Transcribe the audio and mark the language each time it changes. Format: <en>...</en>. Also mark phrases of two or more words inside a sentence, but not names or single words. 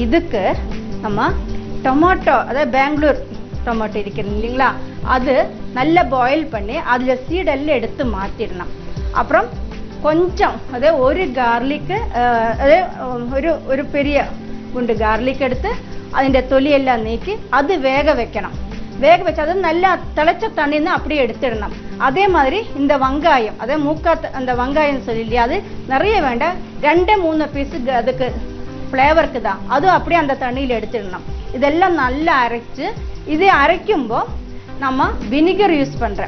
<ta>இதுக்கு நம்ம டொமாட்டோ, அதாவது பெங்களூர் டொமாட்டோ இருக்கிறது இல்லைங்களா, அது நல்லா பாயில் பண்ணி அதில் சீடெல்லாம் எடுத்து மாற்றிடணும். அப்புறம் கொஞ்சம் அதே ஒரு கார்லிக்கு, அதே ஒரு பெரிய குண்டு கார்லிக் எடுத்து</ta> <ml>അതിൻ്റെ തൊലിയെല്ലാം നീക്കി</ml> <ta>அது வேக வைக்கணும். வேக வச்சு அது நல்லா திளைச்ச தண்ணின்னு அப்படியே எடுத்துடணும். அதே மாதிரி இந்த வெங்காயம், அதே அந்த வெங்காயம் சொல்லி இல்லையா, அது நிறைய வேண்டாம், 2-3 பீஸ் அதுக்கு ஃப்ளேவருக்கு தான், அதுவும் அப்படியே அந்த தண்ணியில் எடுத்துடணும். இதெல்லாம் நல்லா அரைச்சு, இதை அரைக்கும்போது நம்ம வினிகர் யூஸ் பண்ணுறேன்.</ta>